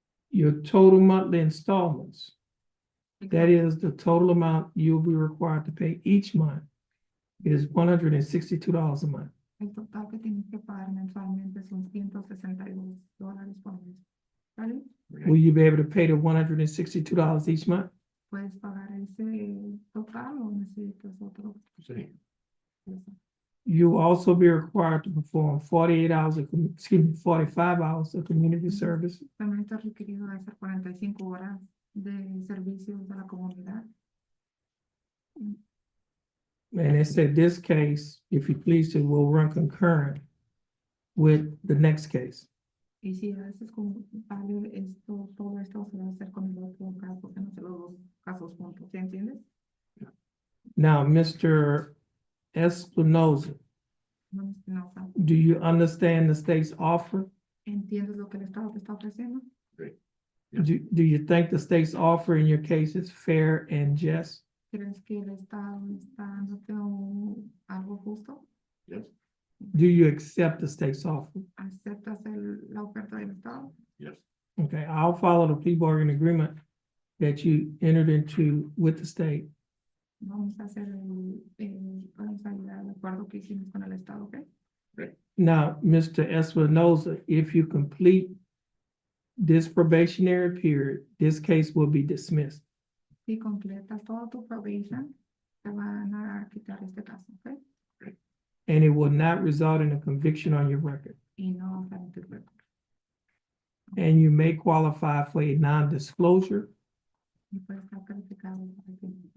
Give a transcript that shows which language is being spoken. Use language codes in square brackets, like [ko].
[en] Your total monthly installments, that is the total amount you'll be required to pay each month, is $162 a month. [es] El total que tienes que pagar mensualmente son $162 por mes. ¿Vale? [en] Will you be able to pay the $162 each month? [es] ¿Puedes pagar ese total o necesitas otro? Sí. [en] You will also be required to perform 48 hours of, 45 hours of community service. [es] También estás requerido de hacer 45 horas de servicios a la comunidad. [en] And it said this case, if you please to, will run concurrent with the next case. [es] Y si haces como vale esto, todo esto se va a hacer con el otro caso, que no se los dos casos juntos, ¿sí entiendes? [en] Now, Mr. Espinoza, [es] No, no, no. [en] do you understand the state's offer? [es] ¿Entiendes lo que el Estado te está ofreciendo? [en] Do you think the state's offer in your case is fair and just? [es] ¿Crees que el Estado está dándote algo justo? [en] Yes. Do you accept the state's offer? [es] ¿Aceptas la oferta del Estado? [en] Yes. Okay, I'll follow the plea bargain agreement that you entered into with the state. [es] Vamos a hacer vamos a ir al acuerdo que hicimos con el Estado, ¿ok? [en] Now, Mr. Espinoza, if you complete this probationary period, this case will be dismissed. [es] Si completas todo tu probation, te van a quitar este caso, ¿ok? [en] And it will not result in a conviction on your record. [es] Y no va a tu récord. [en] And you may qualify for a non-disclosure. [es] Y puede estar calificado para que